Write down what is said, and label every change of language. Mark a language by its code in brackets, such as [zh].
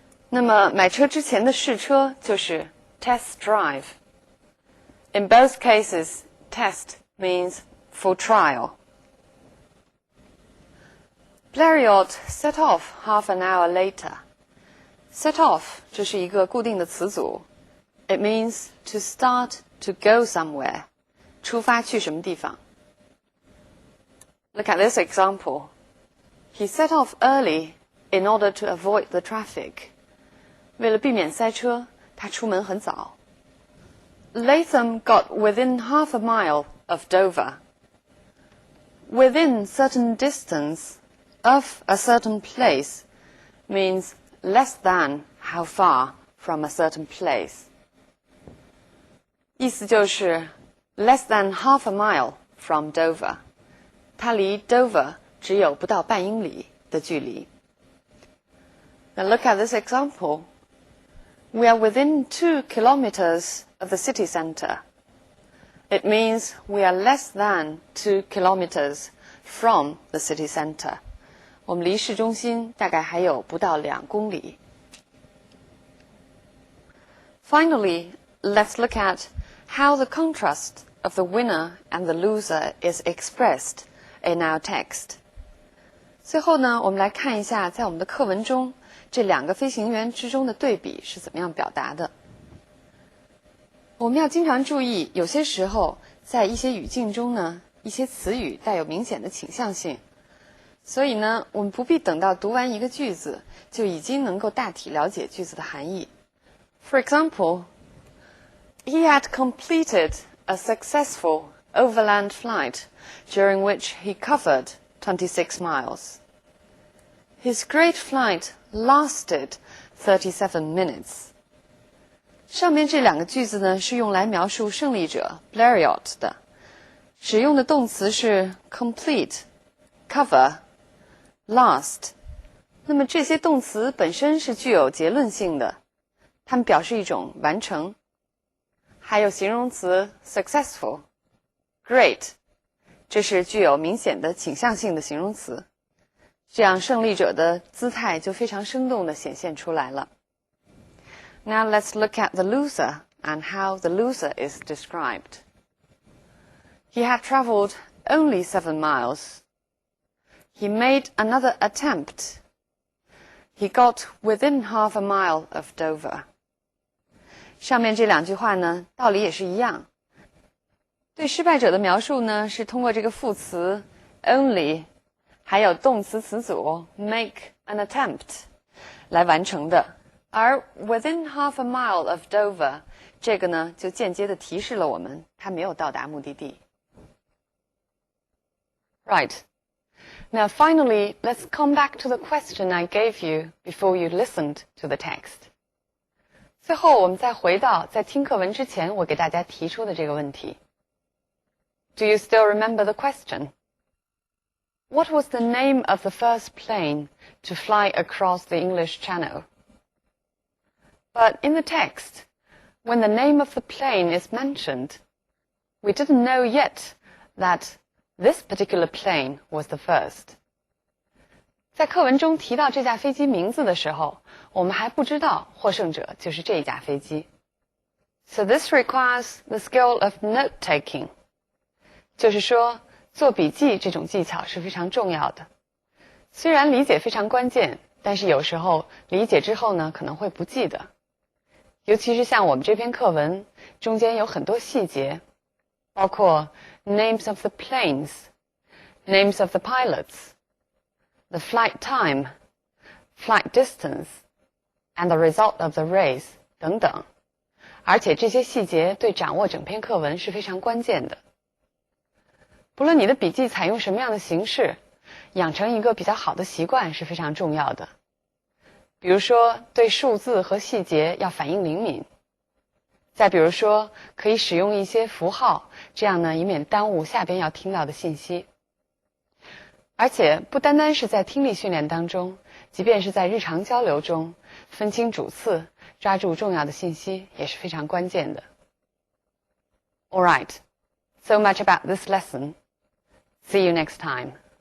[zh] 那么买车之前的试车就是 [en] test drive. In both cases, test means for trial. Blériot set off half an hour later. [zh] Set off 这是一个固定的词组。 [en] It means to start to go somewhere. [zh] 出发去什么地方。 [en] Look at this example. He set off early in order to avoid the traffic. [zh] 为了避免塞车，他出门很早。 [en] Latham got within half a mile of Dover. Within certain distance of a certain place means less than how far from a certain place. [zh] 意思就是 [en] less than half a mile from Dover. [zh] 它离 Dover 只有不到半英里的距离。 [en] Now look at this example. We are within 2 kilometers of the city center. It means we are less than 2 kilometers from the city center. [zh] 我们离市中心大概还有不到2公里。 [en] Finally, let's look at how the contrast of the winner and the loser is expressed in our text. [zh] 最后呢，我们来看一下在我们的课文中这两个飞行员之中的对比是怎么样表达的。我们要经常注意，有些时候在一些语境中呢，一些词语带有明显的倾向性，所以呢，我们不必等到读完一个句子就已经能够大体了解句子的含义。 [en] For example, he had completed a successful overland flight during which he covered 26 miles. His great flight lasted 37 minutes. [zh] 上面这两个句子呢，是用来描述胜利者 Blériot 的，使用的动词是 complete、cover、last。那么这些动词本身是具有结论性的，它们表示一种完成。还有形容词 successful、great， 这是具有明显的倾向性的形容词。这样胜利者的姿态就非常生动地显现出来了。 [en] Now let's look at the loser and how the loser is described. He had traveled only 7 miles. He made another attempt. He got within half a mile of Dover. [zh] 上面这两句话呢，道理也是一样。对失败者的描述呢，是通过这个副词 only 还有动词词组 make an attempt 来完成的。而 [en] within half a mile of Dover [zh] 这个呢，就间接的提示了我们他没有到达目的地。 [en] Right. Now finally, let's come back to the question I gave you before you listened to the text. [zh] 最后我们再回到在听课文之前我给大家提出的这个问题。 [en] Do you still remember the question? What was the name of the first plane to fly across the English Channel? But in the text, when the name of the plane is mentioned, we didn't know yet that this particular plane was the first. [zh] 在课文中提到这架飞机名字的时候，我们还不知道获胜者就是这架飞机。 [en] So this requires the skill of note-taking. [zh] 就是说，做笔记这种技巧是非常重要的。虽然理解非常关键，但是有时候理解之后呢，可能会不记得。尤其是像我们这篇课文中间有很多细节，包括 [en] names of the planes, names of the pilots, the flight time, flight distance, and the result of the race [zh] 等等。而且这些细节对掌握整篇课文是非常关键的。不论你的笔记采用什么样的形式，养成一个比较好的习惯是非常重要的。比如说，对数字和细节要反应灵敏。再比如说，可以使用一些符号，这样呢，以免耽误下边要听到的信息。而且，不单单是在听力训练当中，即便是在日常交流中，分清主次，抓住重要的信息也是非常关键的。 [en] All right, so much about this lesson. See you next time.